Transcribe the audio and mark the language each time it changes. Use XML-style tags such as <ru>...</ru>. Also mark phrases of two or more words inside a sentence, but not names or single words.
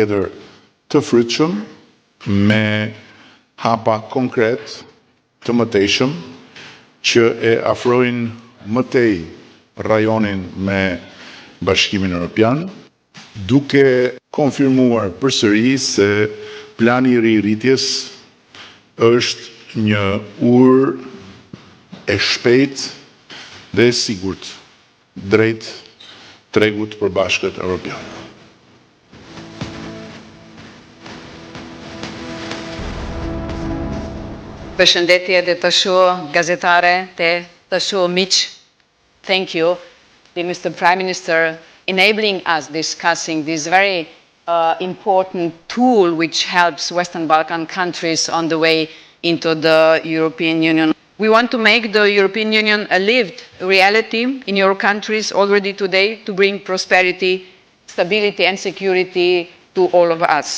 <sq>tjetër të frytshëm me hapa konkret të mëtejshëm që e afrojnë më tej rajonin me Bashkimin Evropian, duke konfirmuar përsëri se plani i rirritjes është një urë e shpejtë dhe e sigurt drejt tregut të përbashkët evropian. Përshëndetje dhe të shoh gazetare, të shoh miq.</sq> <en>Thank you, dear Mr. Prime Minister, enabling us discussing this very important tool which helps Western Balkan countries on the way into the European Union. We want to make the European Union a lived reality in your countries already today to bring prosperity, stability and security to all of us.</en>